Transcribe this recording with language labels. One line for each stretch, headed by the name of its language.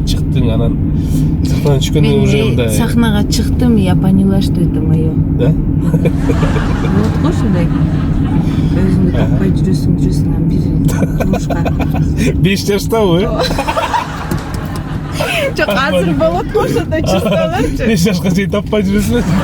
Kyrgyz: Чыктың, анан сахнадан түшкөндө уже мындай. Мен сахнага чыктым,
Russian: я поняла, что это моё. Да?
Kyrgyz: Вот го ушундай. Өзүңдү таппай жүрөсүң, анан бир жумушка. 5 жаштабы? Жок, азыр болот го ошондой чувстволорчу. 5 жашка чейин таппай жүрөсүң.